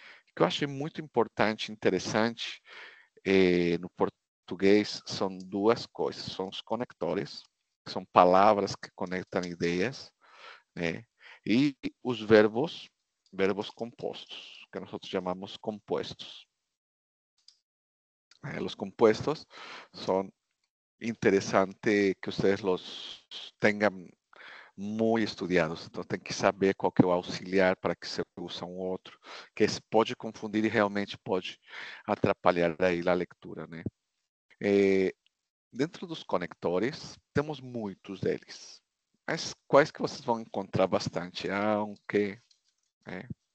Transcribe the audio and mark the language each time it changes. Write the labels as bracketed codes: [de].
[pt] O que eu achei muito importante, interessante, no português, são duas coisas, são os conectores, são palavras que conectam ideias, né, e os verbos compostos, que nós chamamos compuestos. [es] Los compuestos son interesante que ustedes los tengan muy estudiados. [pt] Então tem que saber qual que é o auxiliar para que você use um outro, que esse pode confundir e realmente pode atrapalhar aí a leitura, né? Dentro dos conectores, temos muitos deles. Mas quais que vocês vão encontrar bastante? Aunque, né?